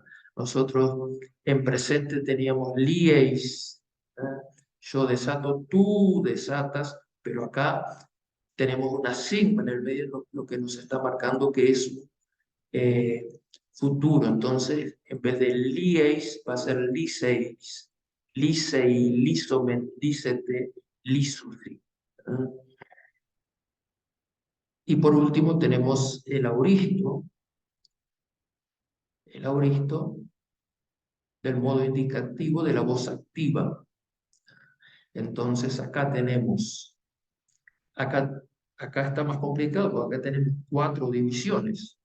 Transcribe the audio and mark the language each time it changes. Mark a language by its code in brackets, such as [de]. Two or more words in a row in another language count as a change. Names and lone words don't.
[es] Nosotros en presente teníamos lieis, ¿verdad? Yo desato, tú desatas, pero acá tenemos una sigma en el medio, lo que nos está marcando que es eh, futuro. Entonces, en vez de lieis, va a ser liseis. [el] λύσει, λύσομεν, λύσετε, λύσουσι. [es] ¿Ah? Y por último tenemos el auristo del modo indicativo de la voz activa. Entonces acá tenemos, acá, acá está más complicado porque acá tenemos 4 divisiones.